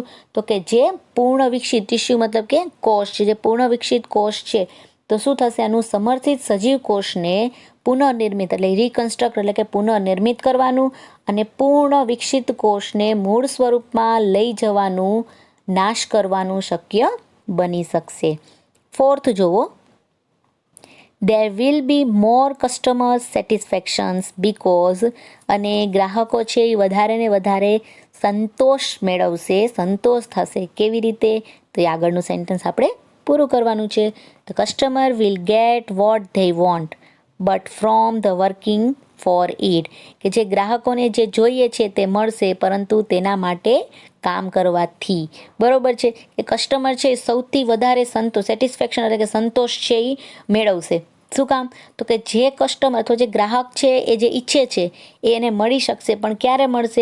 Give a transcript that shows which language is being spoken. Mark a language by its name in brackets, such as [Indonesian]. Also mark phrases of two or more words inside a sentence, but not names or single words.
[Gujarati] તો કે જે પૂર્ણ વિકસિત ટિશ્યુ મતલબ કે કોષ છે, જે પૂર્ણ વિકસિત કોષ છે, તો શું થશે? આનું સમર્થિત સજીવ કોષને પુનઃનિર્મિત એટલે રિકન્સ્ટ્રક્ટ એટલે કે પુનઃનિર્મિત કરવાનું અને પૂર્ણ વિકસિત કોષને મૂળ સ્વરૂપમાં લઈ જવાનું, નાશ કરવાનું શક્ય બની શકશે. 4th જોવો, [English] there will be more customer satisfactions because, [Gujarati] અને ગ્રાહકો છે એ વધારે ને વધારે સંતોષ મેળવશે, સંતોષ થશે. કેવી રીતે? તો એ આગળનું સેન્ટેન્સ આપણે પૂરું કરવાનું છે. [English] The customer will get what they want but from the working for it, [Gujarati] કે જે ગ્રાહકોને જે જોઈએ છે તે મળશે પરંતુ તેના માટે કામ કરવાથી, બરોબર છે, કે કસ્ટમર છે એ સૌથી વધારે સેટિસ્ફેક્શન એટલે કે સંતોષ છે એ મેળવશે. શું કામ? તો કે જે કસ્ટમર અથવા જે ગ્રાહક છે એ જે ઈચ્છે છે એ એને મળી શકશે, પણ ક્યારે મળશે?